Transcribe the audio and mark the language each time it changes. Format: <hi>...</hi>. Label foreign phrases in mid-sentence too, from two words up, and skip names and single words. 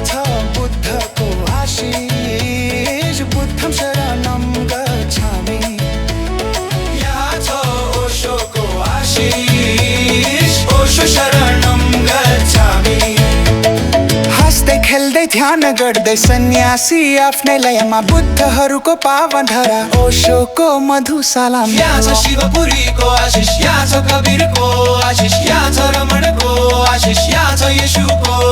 <ne>छ बुद्धको आशिष</ne> <pi>बुद्धम शरणम गच्छामि</pi> <ne>यहाँ छ ओशोको आशिष ओशो</ne> <pi>शरणम गच्छामि</pi> <ne>खेल्दै ध्यान गर्दै सन्यासी आफ्नै लयमा बुद्धहरूको पावन धरा ओशोको मधुशालामा यहाँ छ शिवपुरीको आशिष यहाँ छ कबीरको आशिष यहाँ छ रमणको आशिष यहाँ छ येशूको</ne>